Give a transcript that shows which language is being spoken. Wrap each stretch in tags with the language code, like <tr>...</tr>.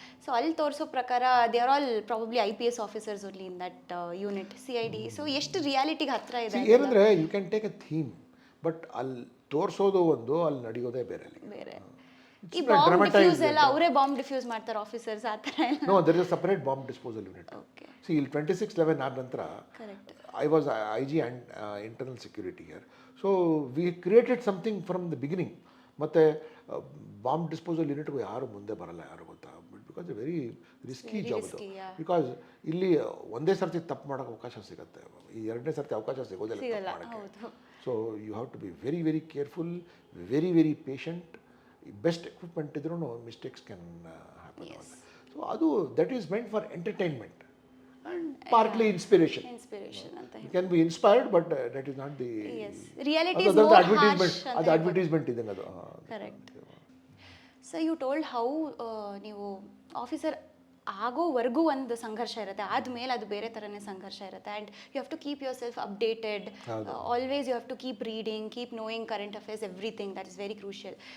<en>so</en> <kn>ಅಲ್ಲಿ ತೋರಿಸೋ ಪ್ರಕಾರ</kn> <en>They are all probably IPS officers only in that unit CID.</en> <kn>So ಎಷ್ಟು ರಿಯಾಲಿಟಿಗೆ ಹತ್ರ ಇದೆ ಏನಂದರೆ</kn> <en>you can take a theme,</en> <kn>but ಅಲ್ಲಿ ತೋರಿಸೋದು ಒಂದು, ಅಲ್ಲಿ ನಡೆಯೋದೇ ಬೇರೆ. ಬೇರೆ ಈ ಬಾಂಬ್ ಡಿಫ್ಯೂಸ್ ಎಲ್ಲ ಅವರೇ ಬಾಂಬ್ ಡಿಫ್ಯೂಸ್ ಮಾಡ್ತಾರೆ ಆಫೀಸರ್ಸ್ ಆ ಥರ ಎಲ್ಲ?</kn> <en>No, there is a separate bomb disposal unit. Okay.</en> <kn>C ಇಲ್ಲಿ 26/11 ಆದ ನಂತರ</kn> <en>Correct. I was IG and internal security here. So we created something from the beginning.</en> <kn>ಮತ್ತು ಬಾಂಬ್ ಡಿಸ್ಪೋಸಲ್ ಯೂನಿಟ್ಗೂ ಯಾರು ಮುಂದೆ ಬರಲ್ಲ, ಯಾರು ಗೊತ್ತಾ?</kn> <en>because very risky job</en> <kn>ಅದು. ಬಿಕಾಸ್ ಇಲ್ಲಿ ಒಂದೇ ಸರ್ತಿ ತಪ್ಪು ಮಾಡೋಕ್ಕೆ ಅವಕಾಶ ಸಿಗುತ್ತೆ, ಈ ಎರಡನೇ ಸರ್ತಿ ಅವಕಾಶ ಸಿಗೋದಿಲ್ಲ ಮಾಡೋಕ್ಕೆ.</kn> <en>So you have to be very very careful, very very patient. Best equipment ಇದ್ರೂ mistakes can happen. So ಅದು that is meant for entertainment and partly inspiration ಅಂತ. You can be inspired, but that is not the reality is more advertisement. harsh.</en> <kn>ಅದು advertisement ಇದೆ ಅದು.</kn> <en>Correct. So you told how</en> <kn>ನೀವು officer ಆಗೋವರೆಗೂ ಒಂದು ಸಂಘರ್ಷ ಇರುತ್ತೆ, ಆದಮೇಲೆ ಅದು ಬೇರೆ ಥರನೇ ಸಂಘರ್ಷ ಇರುತ್ತೆ.</kn> <en>And you have to keep yourself updated, always you have to keep reading, keep knowing current affairs, everything. That is very crucial.</en>